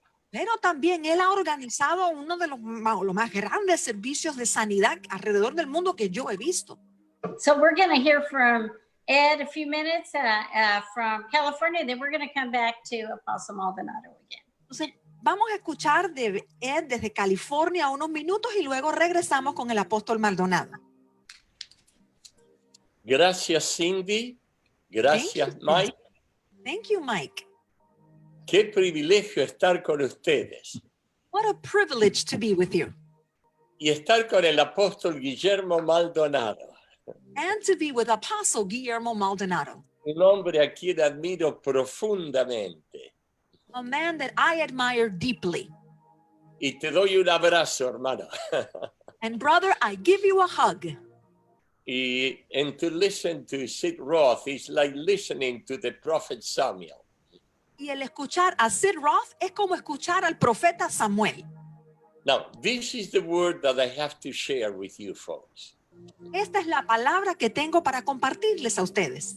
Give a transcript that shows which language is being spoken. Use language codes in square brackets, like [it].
[es] Pero también él ha organizado uno de los más grandes servicios de sanidad alrededor del mundo que yo he visto. [en] So we're going to hear from Ed a few minutes from California, then we're going to come back to Apostle Maldonado again. [es] Entonces, vamos a escuchar de Ed desde California unos minutos y luego regresamos con el apóstol Maldonado. Gracias, Cindy. Gracias, [en] Thank you. Mike. Thank you, Mike. [es] Qué privilegio estar con ustedes [en] What a privilege to be with you [es] y estar con el apóstol Guillermo Maldonado, [en] and to be with Apostle Guillermo Maldonado, [es] un hombre a quien admiro profundamente. [en] a man that I admire deeply. [es] Y te doy un abrazo, hermano. [en] And brother, I give you a hug. And to listen to Sid Roth is like listening to the prophet Samuel. [es] Y el escuchar a Sid Roth es como escuchar al profeta Samuel. [en] Now, this is the word that I have to share with you folks. [es] Esta es la palabra que tengo para compartirles a ustedes.